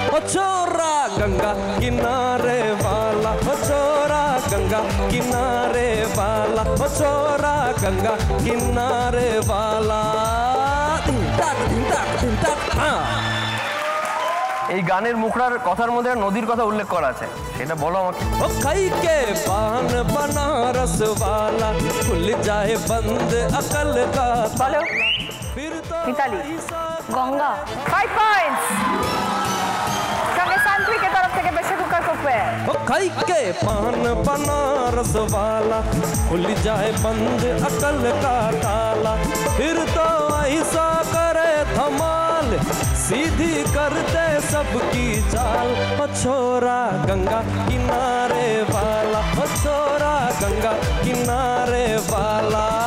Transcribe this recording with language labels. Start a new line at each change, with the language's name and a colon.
Hindi: ओ छोरा गंगा किनारे वाला, ओ छोरा गंगा किनारे वाला, ओ छोरा गंगा किनारे वाला। धिन टाक धिन टाक धिन टाक। हाँ,
Bangla: এই গানের মুখড়ার কথার মধ্যে নদীর কথা উল্লেখ করা আছে, সেটা বলো আমাকে।
Hindi: ओ खाई के पान बनारस वाला, खुल जाए बंद अकल का
Bangla: বলো
Hindi: फिर तो
Bangla: মিতালি। গঙ্গা। 5 পয়েন্টস। সঙ্গে সানকুইকের তরফ থেকে প্রেসার কুকার কুকওয়্যার।
Hindi: ओ खाई के पान बनारस वाला, खुल जाए बंद अकल का ताला, फिर तो ऐसा करे धमाल, सीधी कर दे सबकी चाल। ओ छोरा गंगा किनारे वाला, ओ छोरा गंगा किनारे वाला।